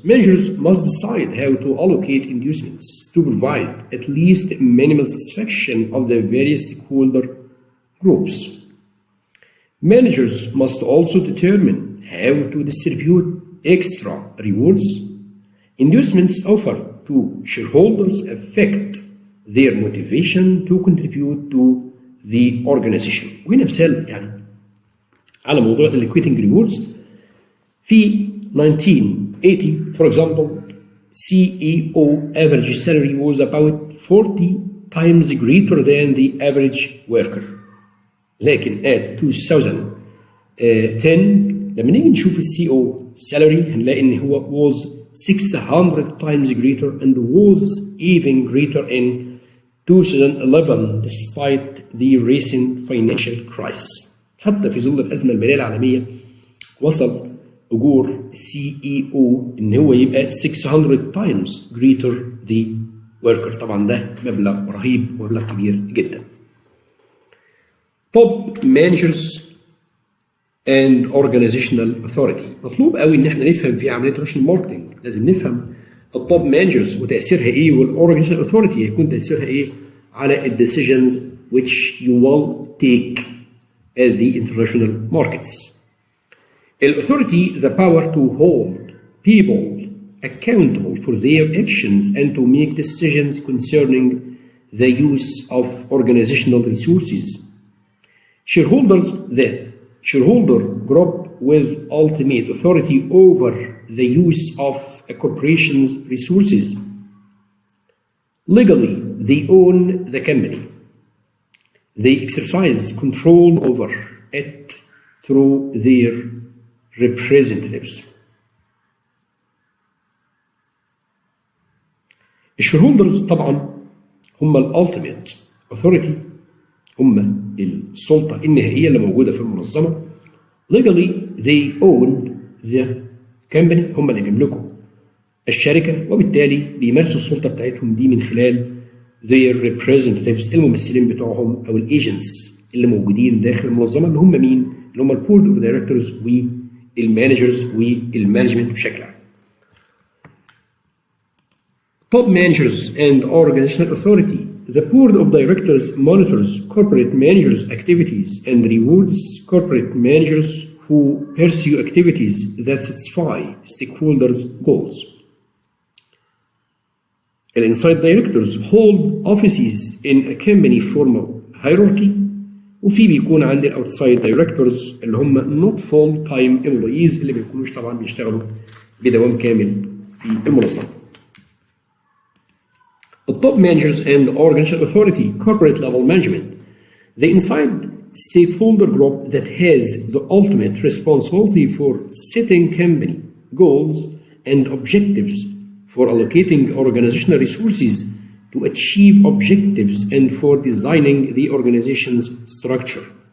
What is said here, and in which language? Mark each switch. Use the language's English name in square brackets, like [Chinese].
[English] Managers must decide how to allocate inducements to provide at least minimal satisfaction of the various stakeholder groups. Managers must also determine how to distribute extra rewards. Inducements offered to shareholders affect their motivation to contribute to the organization. [Arabic] وهنا مثال يعني على موضوع [English] equating rewards. في 1980 for example, CEO average salary was about 40 times greater than the average worker. [Arabic] لكن at 2010 لما نيجي نشوف CEO salary هنلاقي ان هو was [English] 600 times greater and was even greater in 2011 despite the recent financial crisis. [Arabic] حتى في ظل الأزمة المالية العالمية وصل أجور CEO إن هو يبقى [English] 600 times greater the worker. [Arabic] طبعا ده مبلغ رهيب ومبلغ كبير جدا. [English] Top managers and organizational authority. [Arabic] مطلوب قوي ان احنا نفهم في عمليه الريليشنال ماركتنج، لازم نفهم التوب مانجرز وتاثيرها ايه، والاورجنايزيشنال اوثورتي هيكون تاثيرها ايه على الديسيجنز [English] which you will take at the international markets. Authority, the power to hold people accountable for their actions and to make decisions concerning the use of organizational resources. Shareholders, the shareholder group with ultimate authority over the use of a corporation's resources. Legally, they own the company. They exercise control over it through their representatives. [Arabic] الشيرهولدرز طبعا هم الالتيميت authority، هم السلطة النهائية اللي موجودة في المنظمة. [English] Legally they own the company، [Arabic] هم اللي بيملكوا الشركة، وبالتالي بيمارسوا السلطة بتاعتهم دي من خلال [English] their representatives، [Arabic] الممثلين بتوعهم أو الagents اللي موجودين داخل المنظمة، اللي هم مين؟ اللي هم البورد اوف دايركتورز والمانجرز والمانجمنت بشكل عام. [English] Top managers and organizational authority. The board of directors monitors corporate managers' activities and rewards corporate managers who pursue activities that satisfy stakeholders' goals. The inside directors hold offices in a company formal hierarchy، [Arabic] وفي بيكون عندي الاوتسايد دايركتورز اللي هم [English] not full time employees [Arabic] اللي ما بيكونوش طبعا بيشتغلوا بدوام كامل في المنظمه. [English] The top managers and organizational authority, corporate level management, the inside stakeholder group that has the ultimate responsibility for setting company goals and objectives, for allocating organizational resources to achieve objectives and for designing the organization's structure.